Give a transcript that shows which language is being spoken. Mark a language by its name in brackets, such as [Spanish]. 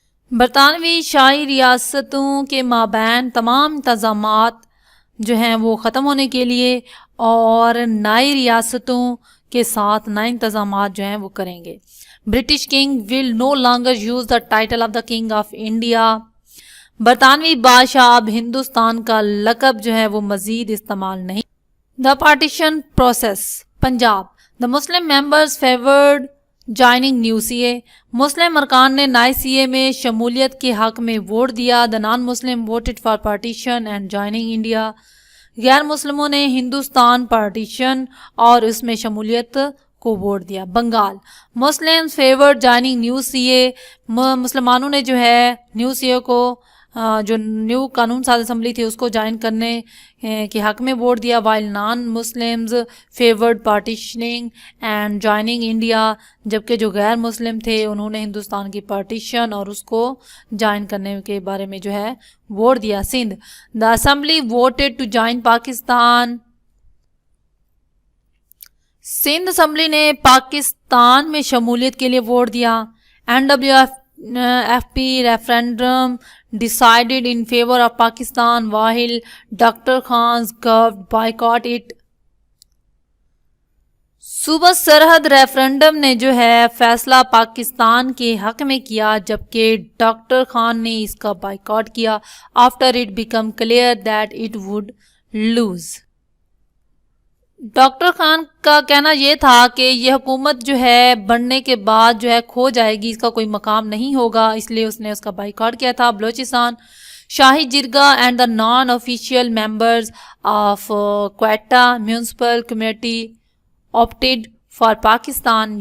[Urdu] برطانوی شاہی ریاستوں کے مابین تمام انتظامات جو ہیں وہ ختم ہونے کے لیے اور نئی ریاستوں کے ساتھ نئے انتظامات جو ہیں وہ کریں گے. [English] British king will no longer use the title of the king of India. [Urdu] برطانوی بادشاہ اب ہندوستان کا لقب جو ہے وہ مزید استعمال نہیں. [English] The partition process Punjab. The Muslim members favoured joining new C A. [Urdu] مسلم ارکان نے نئے سی اے میں شمولیت کے حق میں ووٹ دیا. [English] The non Muslim voted for partition and joining India. [Urdu] غیر مسلموں نے ہندوستان پارٹیشن اور اس میں شمولیت کو ووٹ دیا. بنگال. [English] Muslim favoured joining new C A. [Urdu] مسلمانوں نے جو ہے نیو سی اے کو جو نیو قانون ساز اسمبلی تھی اس کو جوائن کرنے کے حق میں ووٹ دیا. [English] While non Muslims favoured partitioning and joining India. [Urdu] جبکہ جو غیر مسلم تھے انہوں نے ہندوستان کی پارٹیشن اور اس کو جوائن کرنے کے بارے میں جو ہے ووٹ دیا. Sindh. [English] The assembly voted to join Pakistan. [Urdu] Sindh assembly نے پاکستان میں شمولیت کے لیے ووٹ دیا. [English] NWFP referendum decided in favor of Pakistan while Dr. Khan's government boycott it. [Urdu] صوبہ سرحد ریفرینڈم نے جو ہے فیصلہ پاکستان کے حق میں کیا جبکہ ڈاکٹر خان نے اس کا بائیکاٹ کیا. [English] after it became clear that it would lose. [Urdu] Doctor Khan کا کہنا یہ تھا کہ یہ حکومت جو ہے بننے کے بعد جو ہے کھو جائے گی, اس کا کوئی مقام نہیں ہوگا, اس لیے اس نے اس کا بائیکاٹ کیا تھا. [English] Balochistan. Shahi Jirga and the non official members of Quetta municipal committee opted for Pakistan.